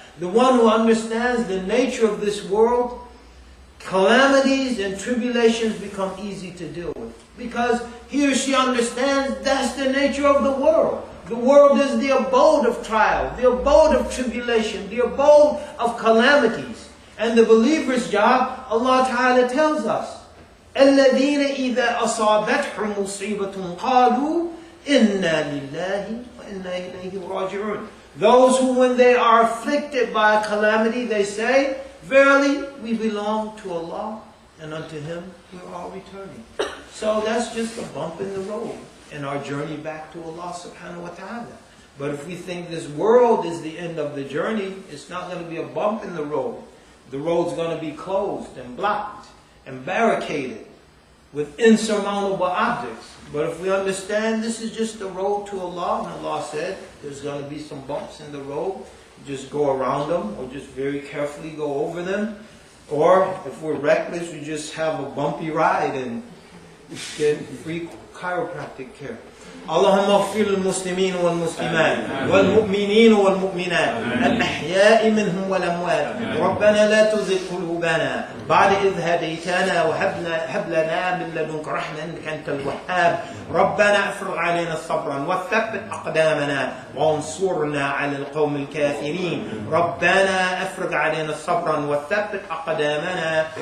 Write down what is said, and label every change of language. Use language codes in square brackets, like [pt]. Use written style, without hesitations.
[en] The one who understands the nature of this world, calamities and tribulations become easy to deal with. Because he or she understands that's the nature of the world. The world is the abode of trial, the abode of tribulation, the abode of calamities. And the believer's job, Allah Ta'ala tells us, [ar] الَّذِينَ إِذَا أَصَابَتْهُمْ مُصِيبَةٌ قَالُوا إِنَّا لِلَّهِ وَإِنَّا إِلَيْهِ رَاجِعُونَ. [en] Those who, when they are afflicted by a calamity, they say, verily, we belong to Allah, and unto Him we are all returning. So that's just a bump in the road in our journey back to Allah subhanahu wa ta'ala. But if we think this world is the end of the journey, it's not going to be a bump in the road. The road's going to be closed and blocked and barricaded with insurmountable objects. But if we understand this is just the road to Allah, and Allah said there's going to be some bumps in the road, just go around them or just very carefully go over them. Or if we're reckless, we just have a bumpy ride and get free chiropractic care. [ar] اللهم اغفر للمسلمين والمسلمات والمؤمنين والمؤمنات الأحياء منهم والأموات ربنا لا تزغ قلوبنا بعد إذ هديتنا وهب لنا من لدنك رحمة إنك أنت الوهاب ربنا افرغ علينا صبرا وثبت أقدامنا وانصرنا على القوم الكافرين ربنا افرغ علينا صبرا وثبت أقدامنا